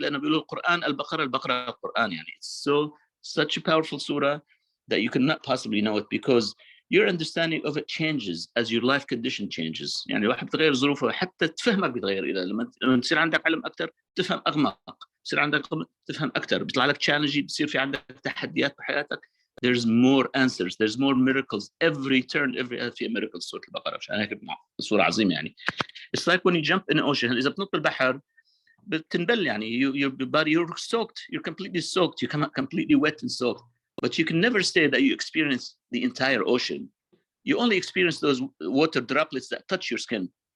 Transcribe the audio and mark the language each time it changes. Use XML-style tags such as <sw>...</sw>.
<ar>لأنه بيقولوا القرآن البقرة القرآن.</ar> <en>يعني it's such a powerful surah that you cannot possibly know it, because your understanding of it changes as your life condition changes.</en> <ar>يعني واحد بتغير ظروفه حتى تفهمك بتغير. إذا لما تصير عندك علم أكثر تفهم أغمق، تصير عندك تفهم أكثر، بيطلع لك challenge، بتصير في عندك تحديات بحياتك.</ar> <en>There's more answers, there's more miracles. Every turn, في miracle.</en> <ar>سورة البقرة عشان هيك سورة عظيمة يعني.</ar> <en>It's like when you jump in the ocean.</en> <ar>إذا بتنط البحر بتنبل يعني.</ar> <en>Your body, you're soaked, you're completely soaked, you come out completely wet and soaked. But you can never say that you experience the entire ocean. You only experience those water droplets that touch your skin.</en>